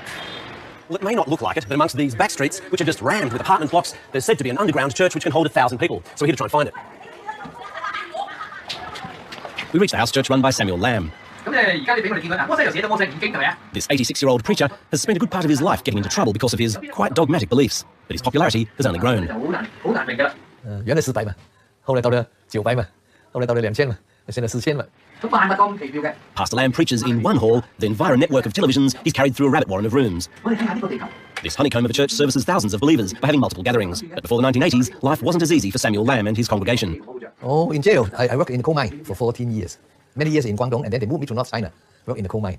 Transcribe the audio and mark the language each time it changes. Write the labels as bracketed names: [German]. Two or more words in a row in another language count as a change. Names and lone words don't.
[English] Well, it may not look like it, but amongst these back streets, which are just rammed with apartment blocks, there's said to be an underground church which can hold 1,000 people. So we're here to try and find it. We reach the house church run by Samuel Lam. This 86-year-old preacher has spent a good part of his life getting into trouble because of his quite dogmatic beliefs, but his popularity has only grown. [Cantonese] 原来400嘛，後來到咗900嘛，後來到咗2000嘛，現在4000嘛。 [English] Pastor Lam preaches in one hall, then via a network of televisions, he's carried through a rabbit warren of rooms. This honeycomb of a church services thousands of believers by having multiple gatherings. But before the 1980s, life wasn't as easy for Samuel Lam and his congregation. Oh, in jail, I worked in the coal mine for 14 years. Many years in Guangdong, and then they moved me to North China, work in the coal mine.